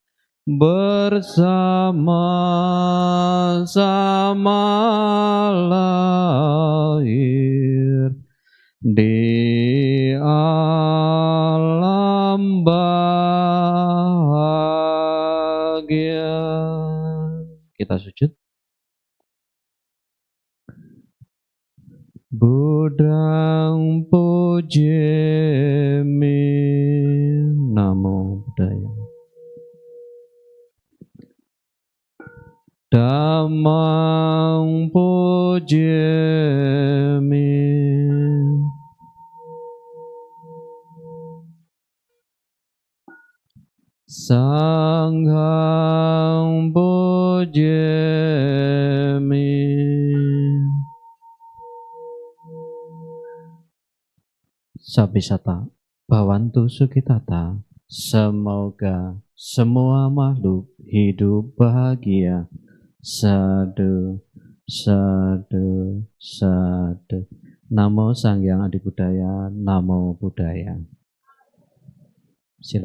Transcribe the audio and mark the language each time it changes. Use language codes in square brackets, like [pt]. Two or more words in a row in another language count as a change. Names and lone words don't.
[id] bersama-sama lahir di alam bahagia. Kita sujud. [pi] Budang pujemi, Namo Buddhaya. Dhammang pujemi, Sanghang pujemi, Sabisata Bhavantu Sukhitata. [id] Semoga semua makhluk hidup bahagia. [pi] Sadu, sadu, sadu. Namo Sang Hyang Adi Buddhaya, Namo Buddhaya. [id] Silakan.